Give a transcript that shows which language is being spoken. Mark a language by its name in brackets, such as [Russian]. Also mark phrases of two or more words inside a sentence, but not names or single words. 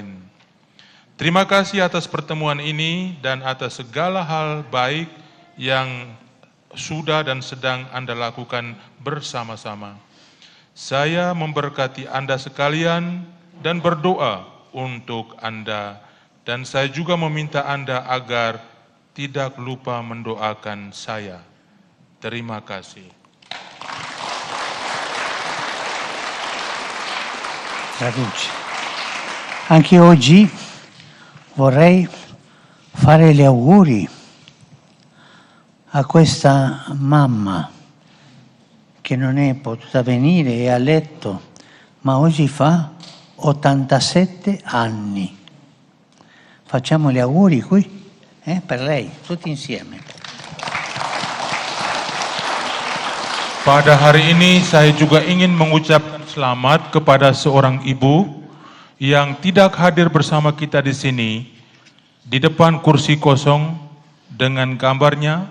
[Indonesian] Terima kasih atas pertemuan ini dan atas segala hal baik yang sudah dan sedang Anda lakukan bersama-sama. Saya memberkati Anda sekalian dan berdoa untuk Anda, dan saya juga meminta Anda agar tidak lupa mendoakan saya. Terima kasih. [Italian] Traduce. Anche oggi vorrei fare gli auguri a questa mamma che non è potuta venire, è a letto, ma oggi fa 87 anni. Facciamo gli auguri qui, per lei, tutti insieme. [Indonesian] Pada hari ini saya juga ingin mengucapkan selamat kepada seorang ibu yang tidak hadir bersama kita di sini, di depan kursi kosong dengan gambarnya.